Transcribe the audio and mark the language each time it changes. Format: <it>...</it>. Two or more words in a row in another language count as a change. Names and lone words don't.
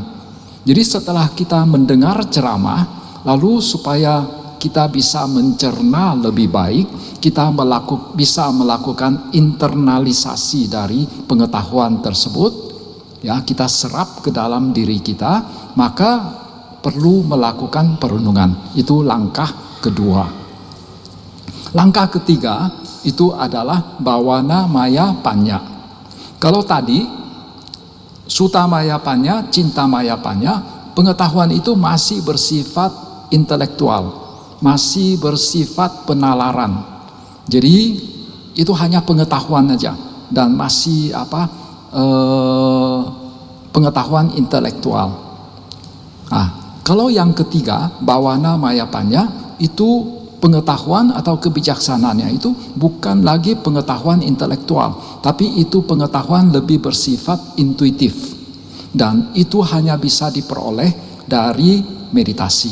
<id>Jadi setelah kita mendengar ceramah, lalu supaya kita bisa mencerna lebih baik, kita bisa melakukan internalisasi dari pengetahuan tersebut, ya, kita serap ke dalam diri kita, maka perlu melakukan perenungan. Itu langkah kedua. Langkah ketiga itu adalah</id> <pi>bawana maya panya.</pi> <id>Kalau tadi</id> <pi>sutta maya panya, cinta maya panya,</pi> <id>pengetahuan itu masih bersifat intelektual, masih bersifat penalaran. Jadi itu hanya pengetahuan aja dan masih pengetahuan intelektual. Nah, kalau yang ketiga,</id> <pi>bawana maya panya,</pi> <id>itu pengetahuan atau kebijaksanaannya itu bukan lagi pengetahuan intelektual, tapi itu pengetahuan lebih bersifat intuitif, dan itu hanya bisa diperoleh dari meditasi.</id>